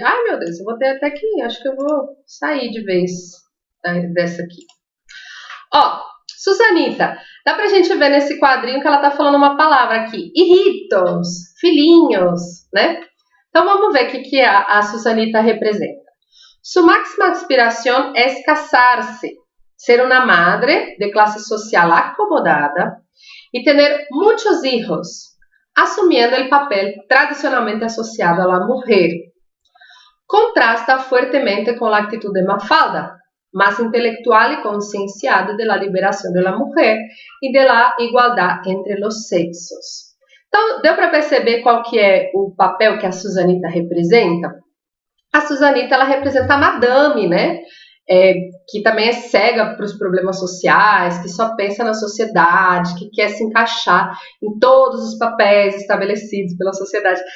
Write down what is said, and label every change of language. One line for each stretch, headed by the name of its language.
Portuguese: Ai, meu Deus, eu vou ter até que... Acho que eu vou sair de vez dessa aqui. Ó, Susanita, dá pra gente ver nesse quadrinho que ela tá falando uma palavra aqui. Hijitos, filhinhos, né? Então vamos ver o que a Susanita representa.
Spanish: Su máxima aspiración es casarse, ser una madre de clase social acomodada y tener muchos hijos, asumiendo el papel tradicionalmente asociado a la mujer. Contrasta fuertemente con la actitud de Mafalda, más intelectual y concienciada de la liberación de la mujer y de la igualdad entre los sexos.
Portuguese: Então, deu para perceber qual que é o papel que a Susanita representa? A Susanita, ela representa a madame, né? Que também é cega para os problemas sociais, que só pensa na sociedade, que quer se encaixar em todos os papéis estabelecidos pela sociedade.